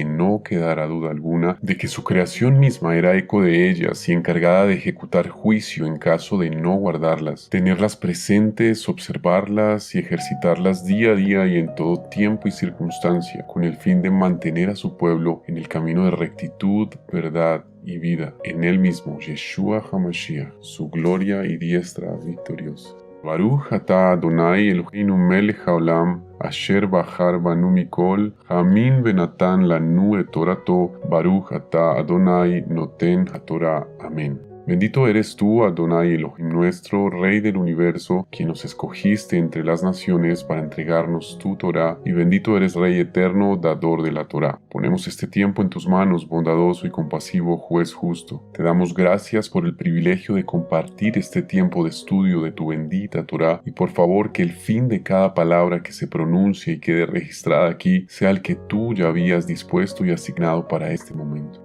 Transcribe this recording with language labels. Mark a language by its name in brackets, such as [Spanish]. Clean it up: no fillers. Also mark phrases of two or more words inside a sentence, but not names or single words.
[Spanish] no quedara duda alguna de que su creación misma era eco de ellas y encargada de ejecutar juicio en caso de no guardarlas, tenerlas presentes, observarlas y ejercitarlas día a día y en todo tiempo y circunstancia, con el fin de mantener a su pueblo en el camino de rectitud, verdad y vida, en él mismo, Yeshua HaMashiach, su gloria y diestra victoriosa. [Hebrew] ברוך אתה אדני אלהינו מלך העולם, אשר בחר בנו מכל, המין ונתן לנו את תורתו, ברוך אתה אדני נותן התורה. [Spanish] Amén. Bendito eres tú, Adonai Elohim nuestro, Rey del universo, quien nos escogiste entre las naciones para entregarnos tu Torá, y bendito eres Rey eterno, dador de la Torá. Ponemos este tiempo en tus manos, bondadoso y compasivo Juez justo. Te damos gracias por el privilegio de compartir este tiempo de estudio de tu bendita Torá, y por favor que el fin de cada palabra que se pronuncie y quede registrada aquí sea el que tú ya habías dispuesto y asignado para este momento.